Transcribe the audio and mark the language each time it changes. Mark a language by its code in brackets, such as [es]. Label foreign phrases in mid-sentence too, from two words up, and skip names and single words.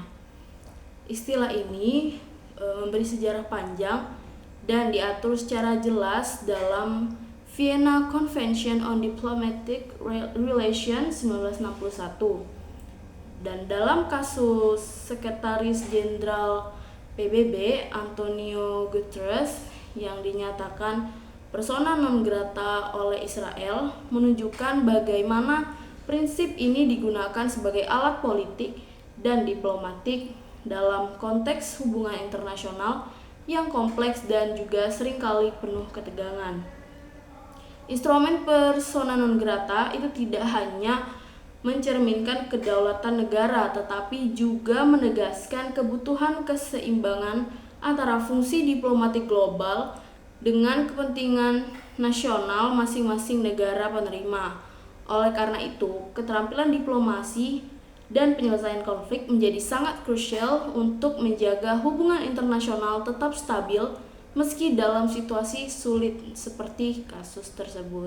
[id] Istilah ini memberi sejarah panjang dan diatur secara jelas dalam Vienna Convention on Diplomatic Relations 1961. Dan dalam kasus Sekretaris Jenderal PBB Antonio Guterres yang dinyatakan [la] persona non grata [id] oleh Israel menunjukkan bagaimana prinsip ini digunakan sebagai alat politik dan diplomatik dalam konteks hubungan internasional yang kompleks dan juga seringkali penuh ketegangan. Instrumen [la] persona non grata [id] itu tidak hanya mencerminkan kedaulatan negara, tetapi juga menegaskan kebutuhan keseimbangan antara fungsi diplomatik global dengan kepentingan nasional masing-masing negara penerima. Oleh karena itu, keterampilan diplomasi dan penyelesaian konflik menjadi sangat krusial untuk menjaga hubungan internasional tetap stabil meski dalam situasi sulit seperti kasus tersebut.